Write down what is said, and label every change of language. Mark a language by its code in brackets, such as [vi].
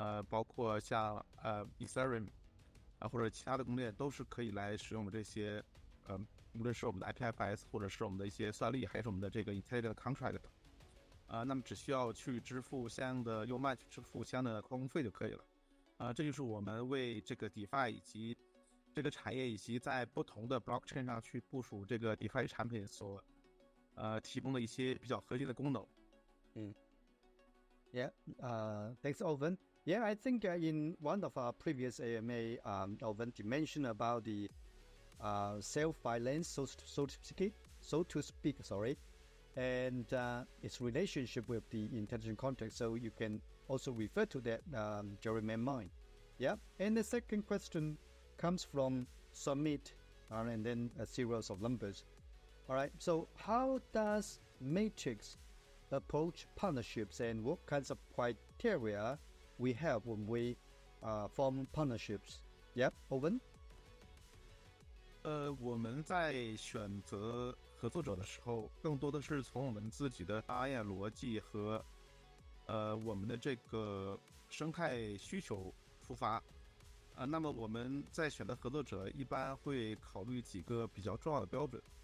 [zh] 包括像Ethereum 或者其他的公链都是可以来使用这些无论是我们的 IPFS 或者是我们的一些算力，还是我们的这个 Intelligent Contract 那么只需要去支付相应的用慢去支付相应的矿工费就可以了。这就是我们为这个 DeFi 以及这个产业以及在不同的 blockchain 上去部署这个 DeFi 产品所提供的一些比较核心的功能。 [en] Yeah, thanks, Owen. Yeah, I think in one of our previous AMA, Owen mentioned about the self-finance, so to speak, and its relationship with the intelligent contract. So you can also refer to that, Jeremy Mine. Yeah, and the second question comes from Summit, and then a series of numbers. All right, so how does Matrix approach partnerships, and what kinds of criteria we have when we form partnerships? Yep, Owen? [zh] 我们在选择合作者的时候，更多的是从我们自己的商业逻辑和我们的这个生态需求出发。那么我们在选择合作者一般会考虑几个比较重要的标准。